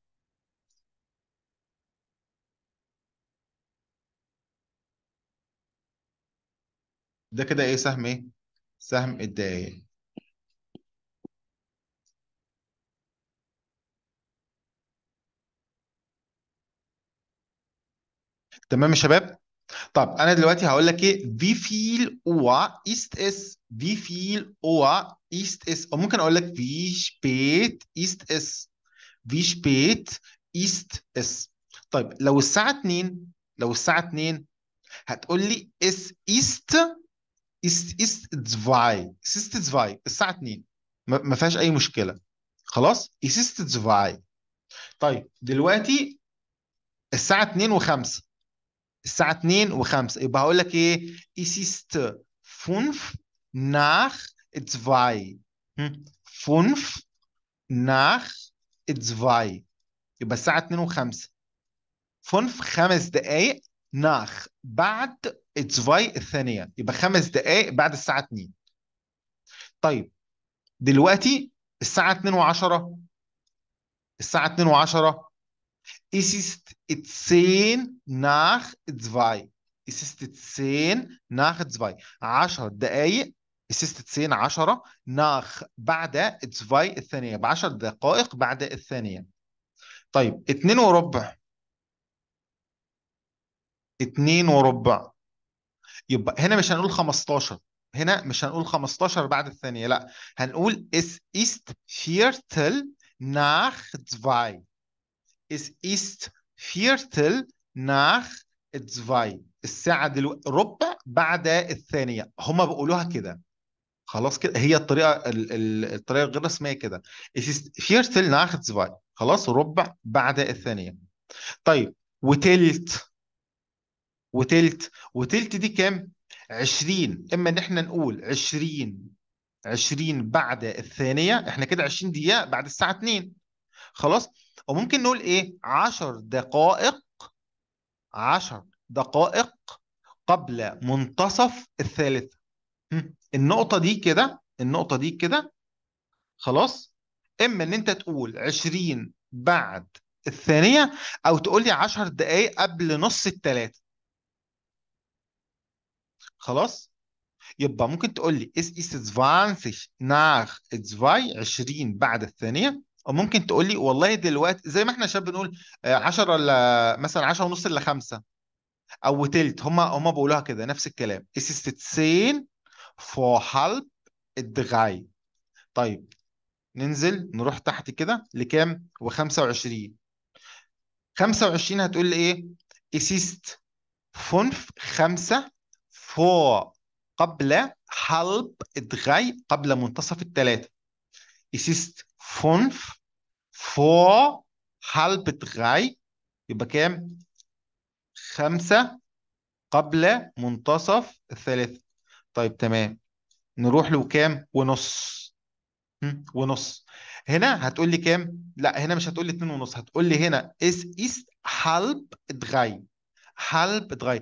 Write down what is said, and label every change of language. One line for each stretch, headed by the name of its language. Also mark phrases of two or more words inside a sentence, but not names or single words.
Arabic: ده كده ايه، سهم ايه، سهم الدقايق. تمام يا شباب. طب انا دلوقتي هقول لك ايه،
German: wie viel Uhr ist es، wie viel Uhr ist es،
Arabic: او ممكن اقول لك
German: wie spät ist es، wie spät ist es.
Arabic: طيب لو الساعه 2، لو الساعه 2 هتقول لي
German: es ist، ist zwei، es ist zwei،
Arabic: الساعه 2. ما فيهاش اي مشكله. خلاص
German: es ist zwei.
Arabic: طيب دلوقتي الساعه 2 و5، الساعة 2 و5 يبقى هقول لك ايه،
German: es ist 5 nach 2. 5 nach 2.
Arabic: يبقى الساعة 2 و5. 5 خمس دقايق، nach بعد 2 الثانية، يبقى 5 دقايق بعد الساعة 2. طيب دلوقتي الساعة 2 و10، الساعة 2 و10
German: es ist 10 nach 2. Es ist 10 nach 2. 10 دقايق. Es ist 10 10 nach
Arabic: بعد 2 الثانية، ب 10 دقائق بعد الثانية. طيب 2 وربع، 2 وربع. يبقى هنا مش هنقول 15، هنا مش هنقول 15 بعد الثانية، لا، هنقول
German: es ist Viertel nach 2. Es ist Viertel nach 2.
Arabic: الساعة دلوقتي ربع بعد الثانية، هما بيقولوها كده. خلاص كده، هي الطريقة الطريقة الغير رسمية كده.
German: Es ist Viertel nach 2.
Arabic: خلاص، ربع بعد الثانية. طيب وتلت، وتلت، وتلت دي كام؟ 20. اما ان احنا نقول 20، 20 بعد الثانية، احنا كده 20 دقيقة بعد الساعة 2. خلاص. وممكن نقول ايه، 10 دقائق، 10 دقائق قبل منتصف الثالثة. النقطة دي كده، النقطة دي كده. خلاص. إما إن أنت تقول 20 بعد الثانية، أو تقول لي 10 دقايق قبل نص الثلاثة. خلاص. يبقى ممكن تقول لي
German: es ist 20 nach 2،
Arabic: 20 بعد الثانية. أو ممكن تقول لي والله دلوقتي زي ما احنا شاب بنقول 10 الا مثلا 10 ونص الا 5، او تلت. هما بيقولوها كده نفس الكلام.
German: Es ist 10 vor halb 3.
Arabic: طيب ننزل نروح تحت كده لكام، و25. 25 هتقول لي ايه،
German: es ist 5 vor،
Arabic: قبل halb 3، قبل منتصف الثلاثة.
German: es ist 5 vor halb 3.
Arabic: يبقى كام، 5 قبل منتصف الثلاثة. طيب تمام. نروح له كام ونص. ونص. هنا هتقول لي كام، لا هنا مش هتقول لي اتنين ونص، هتقول لي هنا
German: es ist halb drei, halb drei.